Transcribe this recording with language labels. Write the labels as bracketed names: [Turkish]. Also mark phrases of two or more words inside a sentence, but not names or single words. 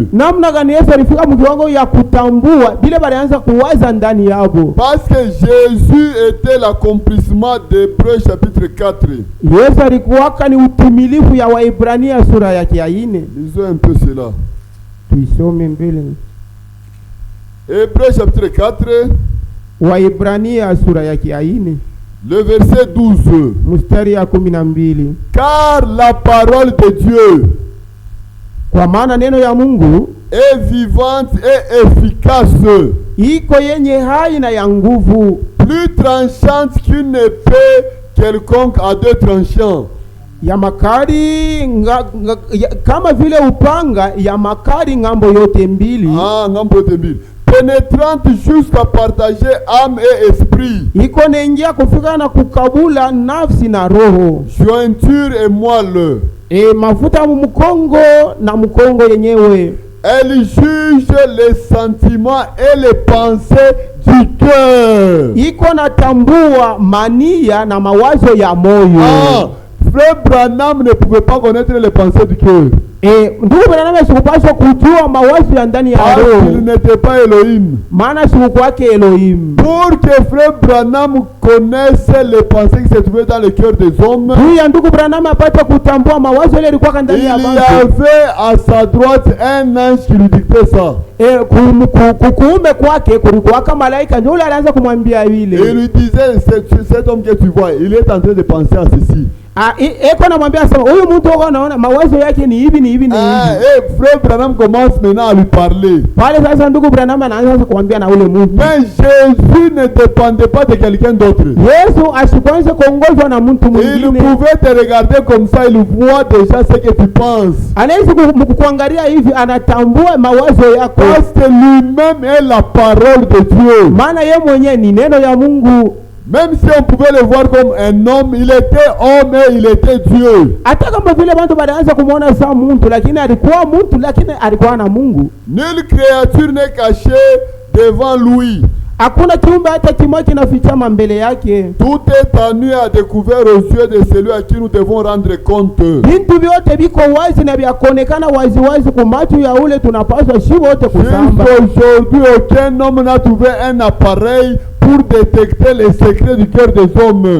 [Swahili] Namna gani Yesu alifika mkiwango ya kutambua vile walianza kuwaza ndani yabo? [French] Parce que Jésus était l'accomplissement d'Hébreux chapitre 4. [Swahili] Yesu alikuwa ni utimilifu ya Waebrania sura ya 4. [French] Lisons un peu cela. [Swahili] Tuisome mbele. [French] Hébreux chapitre 4. [Swahili] Waebrania sura ya 4. [French] Le verset 12. [Swahili] Mstari ya 12. [French] Car la parole de Dieu, [Swahili] kwa maana neno ya Mungu, [French] est vivante et efficace, [Swahili] iko yenye hai na ya nguvu, [French] plus tranchante qu'une épée quelconque à deux tranchants. [Swahili] ya makali kama vile upanga ya makali ngambo yote mbili. Ngambo yote mbili. [French] Pénétrante jusqu'à partager âme et esprit. [Swahili] Iko naingia kufika na kukabula nafsi na roho. [French] Jointure et moelle. [Swahili] Mafuta mkongo na mkongo yenyewe. [French] Elle juge les sentiments et les pensées du cœur. [Swahili] Iko natambua mania na mawazo ya moyo. [French] Frère Branham ne pouvait pas connaître les pensées du cœur. [Swahili] Ndugu Branham sikupaswa kujua mawazo ya ndani ya roho. [French] Il n'était pas Elohim. [Swahili] Maana siku kwake Elohim. [French] Pour que Frère Branham connaisse les pensées qui se trouvaient dans le cœur des hommes, [Swahili] huyu ndugu Branham apate kutambua mawazo yale yalikuwa ndani ya watu. [French] Il y avait à sa droite un ange qui lui dictait ça. [Swahili] Kuume kwake kulikuwa kama malaika ndio alianza kumwambia vile. [French] Il lui disait, cet homme que tu vois, il est en train de penser à ceci. [Swahili] Eko namwambia sema huyu mtu unaona mawazo yake ni hivi ni hivi ni hivi. [French] Frère Branham commence maintenant à lui parler. [Swahili] Pale sasa ndugu Branham anaanza kumwambia na ule mtu. [French] Mais Jésus ne dépendait pas de quelqu'un d'autre. [Swahili] Yesu asikuanze kuongozwa na mtu mwingine. [French] Il pouvait te regarder comme ça, il voit déjà ce que tu penses. [Swahili] Anaweza kukuangalia hivi anatambua mawazo yako. [French] Parce que lui-même est la parole de Dieu. [Swahili] Maana yeye mwenyewe ni neno ya Mungu. [French] Même si on pouvait le voir comme un homme, il était homme et il était Dieu. [Swahili] Hata kama vile watu wanaanza kumuona sawa mtu lakini alikuwa mtu lakini alikuwa na Mungu. [French] Nulle créature n'est cachée devant lui. [Swahili] Hakuna kiumbe hata kimoja kinafichama mbele yake. [French] Tout est à nu à découvert aux yeux de celui à qui nous devons rendre compte. [Swahili] Vitu vyote viko wazi na vyakonekana wazi wazi kwa macho ya ule tunapaswa shi wote kusamba. [French] Aujourd'hui aucun homme n'a trouvé un appareil pour détecter les secrets du cœur des hommes.